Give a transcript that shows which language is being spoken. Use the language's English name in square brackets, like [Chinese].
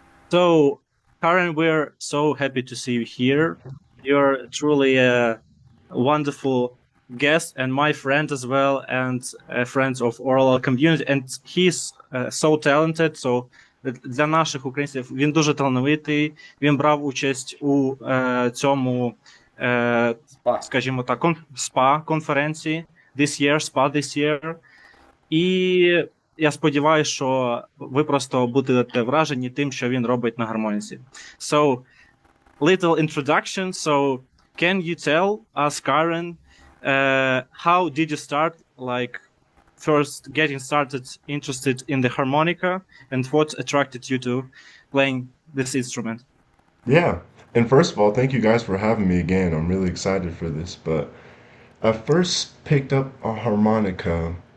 [English] So, Karen, we're so happy to see you here. You're truly a wonderful guest and my friend as well, and a friend of oral community. And he's so talented. [Ukrainian] So, для наших українців він дуже талановитий. Він брав участь у цьому, скажімо так, спа-конференції [English] this year. [Ukrainian] І я сподіваюся, що ви просто будете вражені тим, що він робить на гармоніці. [English] So, little introduction. So, can you tell us, Kyren, how did you start, like, first getting started, interested in the harmonica, and what attracted you to playing this instrument? Yeah, and first of all, thank you guys for having me again. I'm really excited for this, but I first picked up a harmonica.